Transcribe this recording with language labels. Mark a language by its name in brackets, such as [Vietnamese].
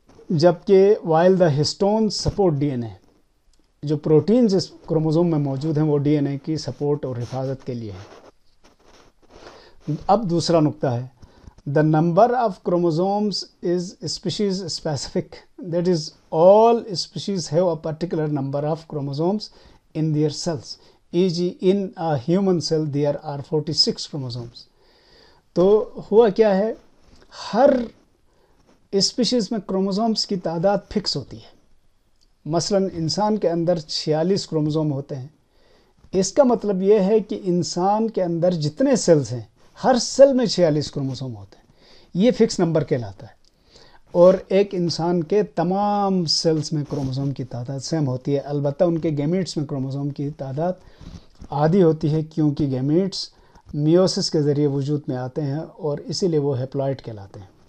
[Urdu] جبکہ while the histone support D N اے، جو proteins اس chromosome میں موجود ہیں وہ ڈی این اے کی سپورٹ اور حفاظت کے لیے ہیں۔ اب دوسرا نقطہ ہے، [English] the number of chromosomes is species specific. That is, all species have a particular number of chromosomes in their cells. E.g. in a human cell there are 46 chromosomes. [Urdu] تو ہوا کیا ہے، ہر اسپیشیز میں کروموزومز کی تعداد فکس ہوتی ہے۔ مثلا انسان کے اندر 46 کروموزوم ہوتے ہیں۔ اس کا مطلب یہ ہے کہ انسان کے اندر جتنے سیلز ہیں ہر سیل میں 46 کروموزوم ہوتے ہیں، یہ فکس نمبر کہلاتا ہے۔ اور ایک انسان کے تمام سیلز میں کروموزوم کی تعداد سیم ہوتی ہے، البتہ ان کے گیمیٹس میں کروموزوم کی تعداد آدھی ہوتی ہے، کیونکہ گیمیٹس میوسس کے ذریعے وجود میں آتے ہیں اور اسی لیے وہ ہیپلائڈ کہلاتے ہیں۔